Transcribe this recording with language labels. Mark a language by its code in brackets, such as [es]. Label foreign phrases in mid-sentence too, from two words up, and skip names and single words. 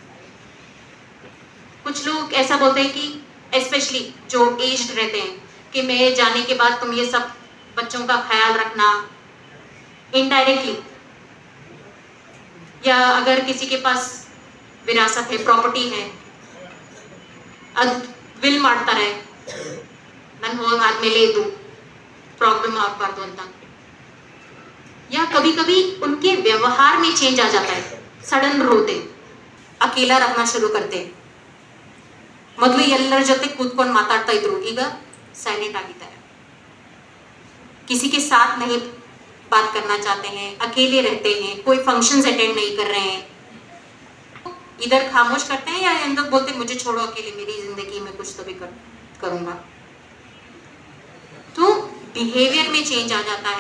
[hi] कुछ लोग ऐसा बोलते हैं कि स्पेशली जो एज्ड रहते हैं कि मैं जाने के बाद तुम ये सब बच्चों का ख्याल रखना, इनडायरेक्टली, या अगर किसी के पास विरासत है, प्रॉपर्टी है, विल [kn] ಮಾಡ್ತಾರೆ, ನಾನು ಹೋಗಾದ್ಮೇಲೆ ಇದು प्रॉब्लम ಆಗಬಾರ್ದು ಅಂತ. [hi] या कभी कभी उनके व्यवहार में चेंज आ जाता है, सडन रोते, अकेला रखना शुरू करते. [kn] ಮೊದಲು ಎಲ್ಲರ ಜೊತೆ ಕೂತ್ಕೊಂಡು ಮಾತಾಡ್ತಾ ಇದ್ರು, ಈಗ ಸೈಲೆಂಟ್ ಆಗಿದ್ದಾರೆ. [hi] किसी के साथ नहीं बात करना चाहते हैं, अकेले रहते हैं, कोई [en] functions attend [hi] नहीं कर रहे हैं, इधर खामोश करते हैं या अंदर बोलते हैं मुझे छोड़ो अकेले, मेरी जिंदगी में कुछ तो भी करूंगा। तो बिहेवियर में चेंज आ जाता है।